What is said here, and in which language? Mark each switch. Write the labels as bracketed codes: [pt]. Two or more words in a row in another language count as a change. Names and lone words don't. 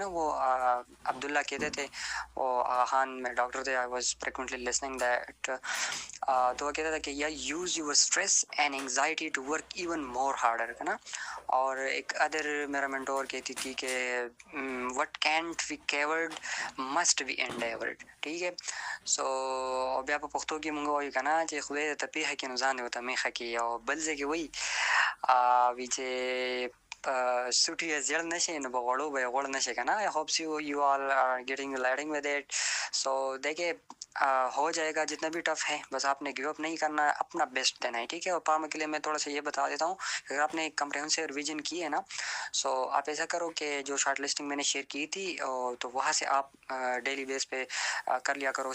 [ur] وہ عبداللہ کہتے تھے، وہ خان میں ڈاکٹر تھے, [en] I was frequently listening that. [ur] تو وہ کہتا تھا کہ [en] ya use your stress and anxiety to work even more harder, [ur] ہے نا. اور ایک اَدر میرا مینٹور کہتی تھی کہ [en] what can't be cured must be endured, [ur] ٹھیک ہے. [ps] सो bia په پښتو کې مونږ وایو کنه چې خدای ته پیخه کې نو ځان دی وته میخه کې او بل ځای کې وایي وی چې سوټي ځړ نشي نو بغړو به غړ نشي کنه. [en] I hope you all are getting learning with it. [ur] So دیکھیے ہو جائے گا. جتنا بھی ٹف ہے بس آپ نے [en] give up [ur] نہیں کرنا ہے، اپنا بیسٹ دینا ہے، ٹھیک ہے. اور فارما کے لیے میں تھوڑا سا یہ بتا دیتا ہوں، اگر آپ نے ایک [en] comprehensive revision [ur] کی ہے نا، سو آپ ایسا کرو کہ جو [en] short listing [ur] میں نے شیئر کی تھی تو وہاں سے آپ [en] daily base [ur] پہ کر لیا کرو.